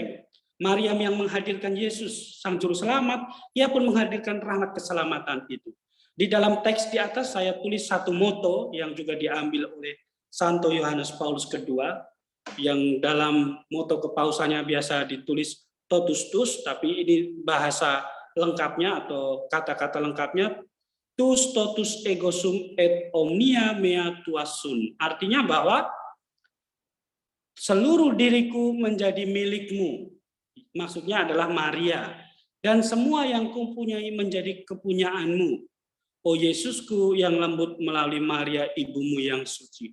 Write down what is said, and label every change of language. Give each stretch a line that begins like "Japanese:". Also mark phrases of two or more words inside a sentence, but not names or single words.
Indonesian: Maria yang menghadirkan Yesus, sang juru selamat, ia pun menghadirkan rahmat keselamatan itu. Di dalam teks di atas saya tulis satu moto yang juga diambil oleh Santo Yohanes Paulus II, yang dalam moto kepausannya biasa ditulis
Latin: totus tuus,
Indonesian: tapi ini bahasa lengkapnya atau kata-kata lengkapnya
Latin: tus totus ego sum et omnia mea tuas sun.
Indonesian: Artinya bahwa seluruh diriku menjadi milikmu. Maksudnya adalah Maria. Dan semua yang kupunyai menjadi kepunyaanmu. O Yesusku yang lembut melalui Maria ibumu yang suci.